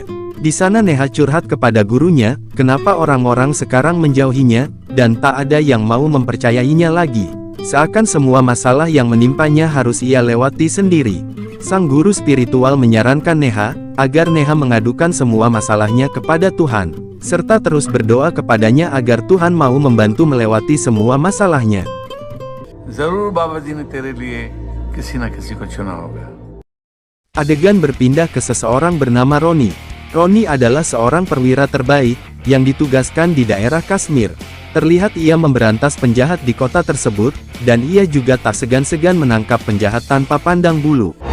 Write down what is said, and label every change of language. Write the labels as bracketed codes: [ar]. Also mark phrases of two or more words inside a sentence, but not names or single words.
[id] Di sana Neha curhat kepada gurunya, kenapa orang-orang sekarang menjauhinya, dan tak ada yang mau mempercayainya lagi. Seakan semua masalah yang menimpanya harus ia lewati sendiri. Sang guru spiritual menyarankan Neha, agar Neha mengadukan semua masalahnya kepada Tuhan, serta terus berdoa kepadanya agar Tuhan mau membantu melewati semua masalahnya. [hi] जरूर बाबा जी ने तेरे लिए किसी ना किसी को चुना होगा. [id] Adegan berpindah ke seseorang bernama Roni. Roni adalah seorang perwira terbaik, yang ditugaskan di daerah Kashmir. Terlihat ia memberantas penjahat di kota tersebut, dan ia juga tak segan-segan menangkap penjahat tanpa pandang bulu.